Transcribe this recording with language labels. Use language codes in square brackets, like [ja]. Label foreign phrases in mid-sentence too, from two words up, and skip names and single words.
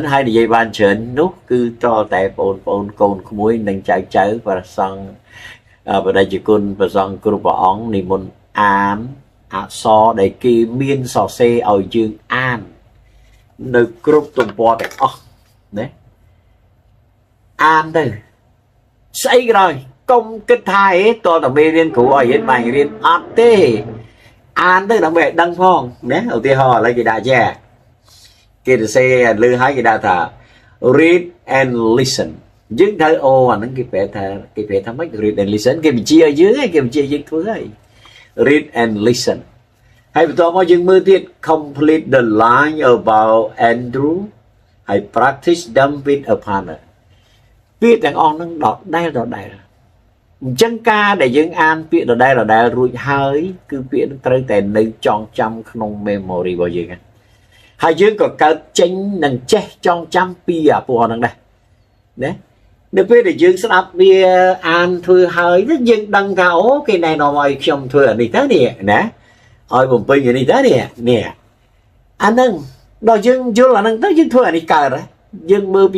[km] ហើយនិយាយបានច្រើននោះគឺតតែបងប្អូនកូនក្មួយនិងចៅព្រះសង្ឃបដិជគុណព្រះសង្ឃគ្រប់ព្រះអង្គនិមន្តអានអក្សរដែលគេមានសរសេរឲ្យយើងអាននៅគ្រប់ទំព័រទាំងអស់ណាអានទៅស្អីក៏ដោយកុំគិតថាអេតតែមេរៀនគ្រូឲ្យរៀនបាញ់ រៀនអត់ទេអានទៅដើម្បីឲ្យដឹងផងណាឧទាហរណ៍ឥឡូវគេដាក់ចេះគេទៅសេលឺឲ្យគេដាក់ ថា [en] read and listen [km] យើងត្រូវអូអាហ្នឹងគេប្រែថាម៉េច [en] read and listen [km] គេបញ្ជាឲ្យយើងឯងគេបញ្ជាយើងធ្វើហើយ [en] read and listen [km] ហើយបន្តមកយើងមើលទៀត [en] complete the line about Andrew [km] ហើយ [en] practice them with a partner [km] ពាក្យទាំងអស់ហ្នឹងដដែលអញ្ចឹងការដែលយើងអានពាក្យដដែលរួចហើយគឺពាក្យនឹងត្រូវតែនៅច ងចាំក្នុង memory របស់យើងហើយយើងក៏កើតចេញនិងចេះចងចាំពីអាពណ៌ហ្នឹងដែរណានៅពេលដែលយើងស្ដាប់វាអានធ្វើហើយយើងដឹងថាអូគេណែនាំឲ្យខ្ញុំធ្វើអានេះទៅនេះណាឲ្យបំពេញអានេះទៅនេះអាហ្នឹងដល់យើងយល់អាហ្នឹងទៅយើងធ្វើអានេះកើតហើយយើងមើលពី